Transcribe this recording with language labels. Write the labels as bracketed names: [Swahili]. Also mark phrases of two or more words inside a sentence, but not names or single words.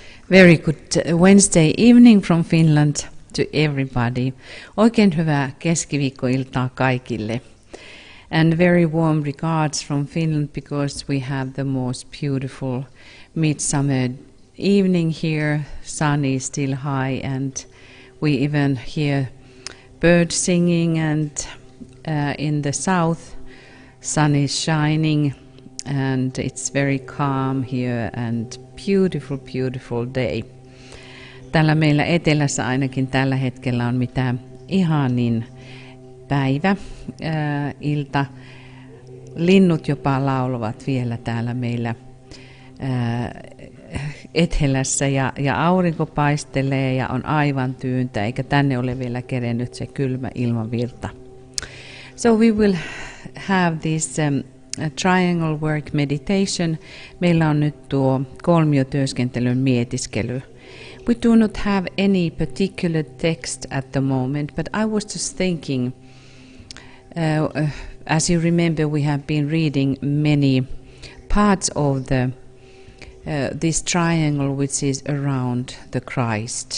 [English] Very good Wednesday evening from Finland to everybody. [Finnish] Oikein hyvää keskiviikkoiltaa kaikille. [English] And very warm regards from Finland because we have the most beautiful midsummer evening here. Sun is still high and we even hear birds singing, and in the south sun is shining and it's very calm here and beautiful day. [Finnish] Täällä meillä etelässä ainakin tällä hetkellä on mitä ihanin päivä, ilta. Linnut jopa laulavat vielä täällä meillä etelässä ja aurinko paistelee ja on aivan tyyntä, eikä tänne ole vielä kerennyt se kylmä ilmavirta. [English] So we will have this triangle work meditation. [Finnish] Meillä on nyt tuo kolmiotyöskentelyn mietiskely. [English] We do not have any particular text at the moment, but I was just thinking, as you remember, we have been reading many parts of this triangle which is around the Christ.